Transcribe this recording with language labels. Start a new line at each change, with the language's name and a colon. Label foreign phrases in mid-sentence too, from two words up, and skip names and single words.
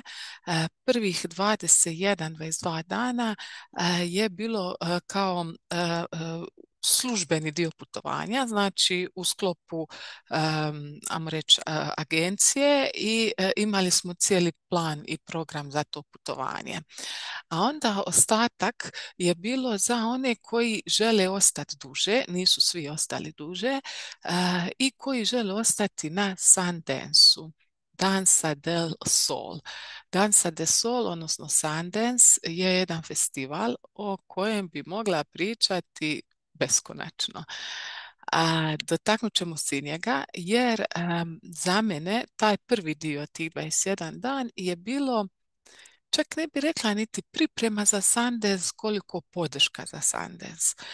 Croatian: Prvih 21-22 dana je bilo kao službeni dio putovanja, znači u sklopu ajmo reći, agencije i imali smo cijeli plan i program za to putovanje. A onda ostatak je bilo za one koji žele ostati duže, nisu svi ostali duže, i koji žele ostati na Sundance-u. Danza del Sol. Danza del Sol, odnosno Sundance, je jedan festival o kojem bi mogla pričati beskonačno. Dotaknut ćemo se i njega, jer za mene taj prvi dio, tih 21 dan, je bilo, čak ne bi rekla niti priprema za Sundance, koliko podrška za Sundance.